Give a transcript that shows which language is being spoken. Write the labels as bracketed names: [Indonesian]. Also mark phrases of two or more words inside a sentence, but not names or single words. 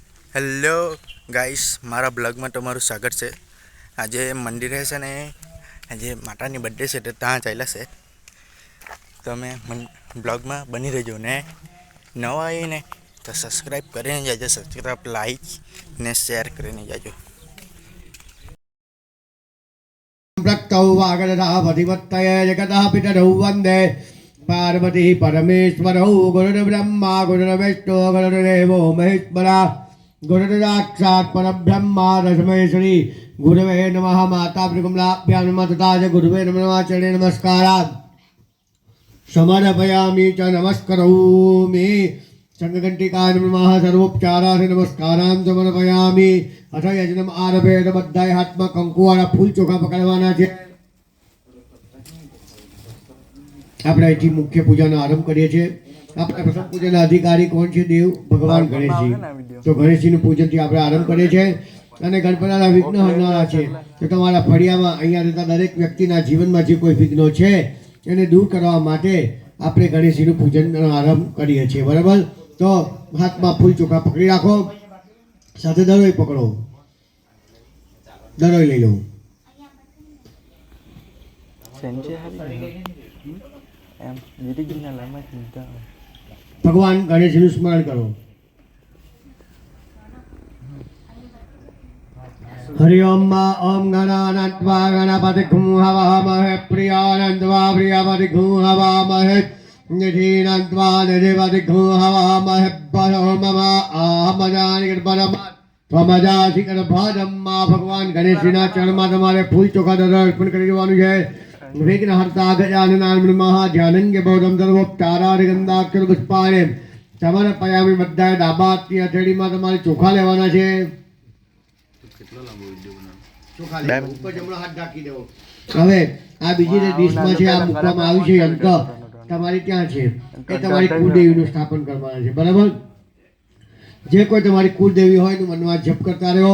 [English] hello guys, [Gujarati] મારા બ્લોગમાં તમારું સ્વાગત છે। આજે મંદિરે છે ને આજે માતાની બર્થડે છે તો ત્યાં ચાલ્યા છે। તમે બ્લોગમાં બની રહેજો ને નવા આવીને તો સબસ્ક્રાઈબ કરીને જાજો, [English] subscribe like [Gujarati] ને શેર કરીને જાજો। [Sanskrit] प्रत्यौ वागरधापतिपत्तये जगतः पितरौ वन्दे पार्वती परमेश्वरौ गुरुर्ब्रह्मा गुरुर्विष्णु गुरुर्देवो महेश्वरा गुरुर्साक्षात् परब्रह्मा तस्मै श्री गुरवे नमः। माता प्रकमलाभ्यां नमः तथा च गुरुवे नमः चरणे नमस्कारात् समर्पयामि च नमस्करोमि। संघघंटिकाय नमः सर्वोपचाराय नमस्कारान् समर्पयामि। अथ यजनम आरभेद बद्धाय [Gujarati] हाथમાં કંકુ વાળા ફૂલ ચોખા પકડવાના છે। આપણે અહીંથી મુખ્ય પૂજાનો આરંભ કરીએ છીએ। આપણે પ્રથમ પૂજાના અધિકારી કોણ છે? દેવ ભગવાન ગણેશજી। તો ગણેશજીનું પૂજનથી આપણે આરંભ કરીએ છીએ અને ગણપતિના વિઘ્ન હરનારા છે। તો તમારા ફળિયામાં અહીંયા રહેતા દરેક વ્યક્તિના જીવનમાં જે કોઈ વિઘ્નો છે એને દૂર કરવા માટે આપણે ગણેશજીનું પૂજનનો આરંભ કરીએ છીએ, બરાબર? તો હાથમાં ફૂલ ચોખા પકડી રાખો, સાથે દરોઈ પકડો, દરોઈ લઈ લો। ભગવાન ગણેશનું સ્મરણ કરો। [Sanskrit] हरि ओम ओम गणानात्वा गणपति हवामहे प्रियानंदवा प्रियपति हवामहे निधीनंदवा निधिपति हवामहे परो मम आहमजानि परम त्वमजासि गर्भादम्मा। [Gujarati] भगवान गणेशजीના ચરણમાં તમારે ફૂલ ચોખા અર્પણ કરી દેવાનું છે। [Sanskrit] विघ्नहर्ता गजाननां नमः ध्यानंगे बौद्धं सर्वोपचारारि गंधाक्षर पुष्पाणि समर्पयामि। [Gujarati] બધાએ ડાબા હાથની હથેળીમાં તમારે ચોખા લેવાના છે। ઉપર જમણો હાથ ઢાંકી દેવો। હવે આ બીજી ડીશમાં છે, આ મૂકવામાં આવ્યું છે યંત્ર તમારી ત્યાં છે, એ તમારી કુળદેવીનું સ્થાપન કરવાના છે, બરાબર? જે કોઈ તમારી કુળદેવી હોય તો મનમાં જપ કરતા રહો।